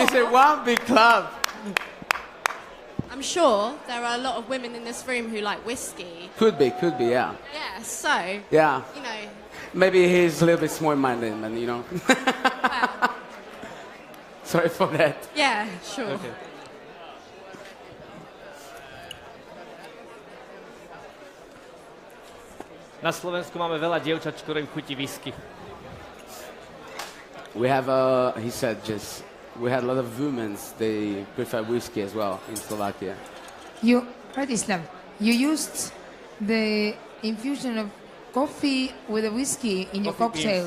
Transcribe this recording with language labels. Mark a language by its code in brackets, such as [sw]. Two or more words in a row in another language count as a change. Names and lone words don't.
[en] this is one big club. I'm sure there are a lot of women in this room who like whiskey. Could be, yeah. Yeah, so, Yeah. you know. Maybe he's a little bit small-minded, man, you know. Sorry for that. Yeah, sure. Okay. [sk] Na Slovensku máme veľa dievčat, ktorým chutí whisky. [en] We have, he said, we had a lot of women, they prefer whiskey as well in Slovakia. Radislav, you used the infusion of coffee with a whiskey in your cocktail.